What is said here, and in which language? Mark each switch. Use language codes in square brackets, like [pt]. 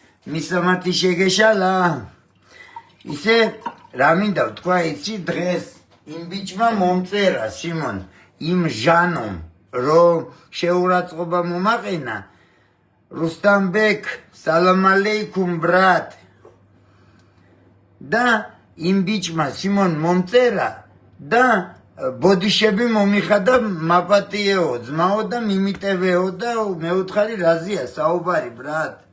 [ka] მისამართი შეგეშალა. ისე რა მინდა ვთქვა, იცი დღეს იმ ბიჭმა მომწერა, სიმონ, იმ ჟანომ, რომ შეურაცხყოფა მომაყენა. [ru] Рустамбек, салам алейкум, брат. [ka] და იმ ბიჭმა სიმონ მომწერა და ბოდიშები მომიხადა მაპატიეო, ძმაო და მიმიტევეო და მე ვთხარი რაზია საუბარი, брат.